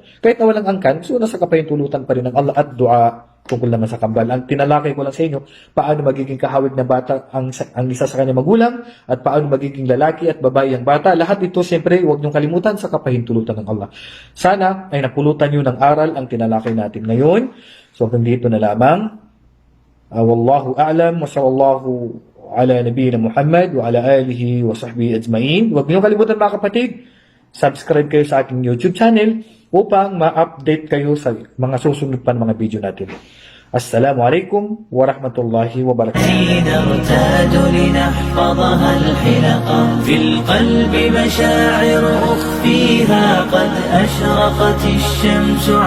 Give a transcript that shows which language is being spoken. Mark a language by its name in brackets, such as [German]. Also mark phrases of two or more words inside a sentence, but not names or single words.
[Filipino] Kahit na walang angkan, so nasa kapahintulutan pa rin ng Allah at dua tungkol naman sa kambal. Ang tinalakay ko lang sa inyo, paano magiging kahawig na bata ang isa sa kanyang magulang at paano magiging lalaki at babae ang bata. Lahat ito, siyempre, huwag niyong kalimutan sa kapahintulutan ng Allah. Sana ay napulutan niyo ng aral ang tinalakay natin ngayon. So, hanggang dito na lamang. [Arabic] والله أعلم وصلى الله على نبينا محمد وعلى آله وصحبه أجمعين. [Filipino] Huwag niyong kalimutan mga kapatid, subscribe kayo sa aking YouTube channel upang ma-update kayo sa mga susunod pa ng mga video natin. [Arabic] السلام عليكم ورحمة الله وبركاته. حين نرتاد لنحفظها الحلقة في القلب مشاعر أخفيها قد أشرقت الشمس